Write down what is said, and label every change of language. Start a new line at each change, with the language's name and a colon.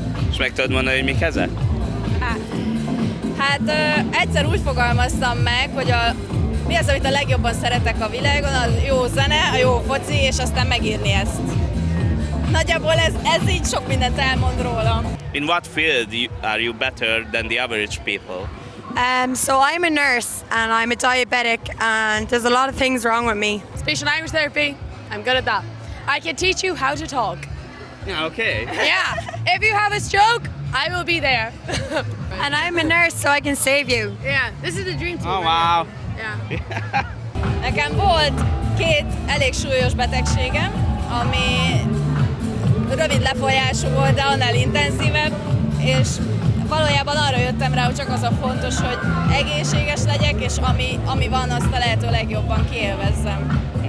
Hungarian: És meg tudod mondani, hogy mik ezek? Hát egyszer úgy fogalmaztam meg, hogy mi az, amit a legjobban szeretek a világon, a jó zene, a jó foci, és aztán megírni ezt. Nagyjából ez így sok mindent elmond rólam.
English: In what field are you better than the average people? So I'm a nurse and I'm a diabetic and there's a lot of things wrong with me. Speech and language therapy, I'm good at that. I can teach you how to talk. Yeah, okay. Yeah, if you have a stroke, I will be there. And I'm a nurse, so I can save you. Yeah, this is a dream team. Oh, wow. Yeah.
Hungarian: Nekem volt két elég súlyos betegségem, ami rövid lefolyású volt, de annál intenzívebb, és valójában arra jöttem rá, hogy csak az a fontos, hogy egészséges legyek, és ami van, azt a lehető legjobban kiélvezzem.